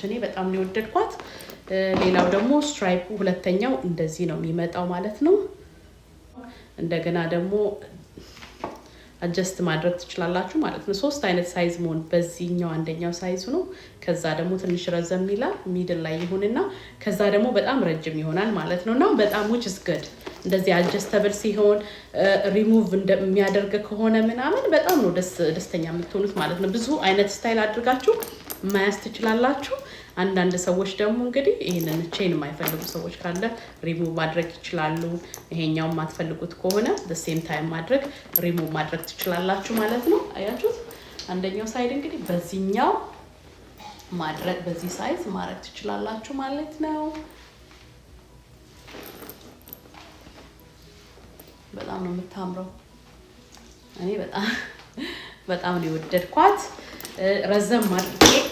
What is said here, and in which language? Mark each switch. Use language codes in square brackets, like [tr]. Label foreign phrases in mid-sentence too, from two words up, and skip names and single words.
[am] እኔ በጣም ነው ወደድኳት ሌላው ደግሞ ስትራይፑ ሁለተኛው እንደዚህ ነው የሚመጣው ማለት ነው እንደገና ደግሞ አጀስት ማድረግ ትችላላችሁ ማለት ነው ሶስት አይነት ሳይዝ ሞን በዚህኛው አንደኛው ሳይዝ ነው ከዛ ደግሞ ትንሽ ረዘም ይላል ሚድል ላይ ይሁንና ከዛ ደግሞ በጣም ረጅም ይሆናል ማለት ነውና በጣም [en] which is good [am] እንደዚህ አጀስተብል ሲሆን ሪሙቭ እንደሚያደርግ ከሆነ ምናምን በጣም ነው ደስተኛ የምትሆኑት ማለት ነው ብዙ አይነት ስታይል አድርጋችሁ ማያስ ትችላላችሁ አንዳንድ ሰዎች ደግሞ እንግዲህ ይሄንን ቼን የማይፈልጉ ሰዎች ካለ ሪሙቭ ማድረግ ይችላሉ ይሄኛው ማትፈልጉት ከሆነ [en] the same time [am] ማድረግ ሪሙቭ ማድረግ ትችላላችሁ ማለት ነው አያችሁት አንደኛው ሳይድ እንግዲህ በዚህኛው ማድረግ በዚህ ሳይዝ ማድረግ ትችላላችሁ ማለት ነው በጣም ነው የምታምረው እኔ በጣም ነው ወደድኳት ረዘም አድርጌ